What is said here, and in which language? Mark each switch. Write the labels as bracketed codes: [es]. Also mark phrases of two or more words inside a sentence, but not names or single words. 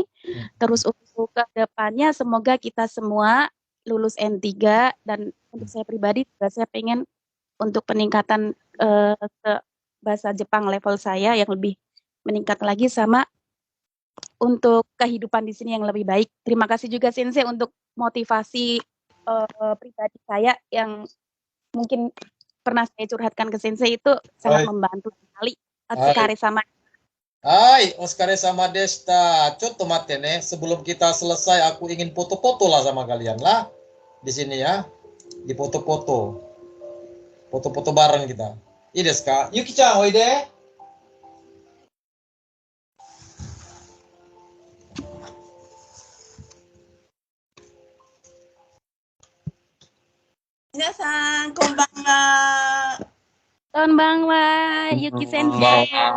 [id] Terus untuk ke depannya, semoga kita semua lulus N3, dan untuk saya pribadi juga saya pengen untuk peningkatan ke bahasa Jepang level saya yang lebih meningkat lagi, sama untuk kehidupan di sini yang lebih baik. Terima kasih juga Sensei untuk motivasi pribadi saya yang mungkin pernah saya curhatkan ke Sensei, itu sangat membantu sekali. [ja] お疲れ様. はい、お疲れ様でした. ちょっと待ってね, [id] sebelum kita selesai aku ingin foto-foto lah sama kalian lah di sini ya. Di foto-foto. Foto-foto bareng kita. [ja] いいですか? Yuki-chan, oide. 皆さん、こんばんは. こんばんは、Yuki先生.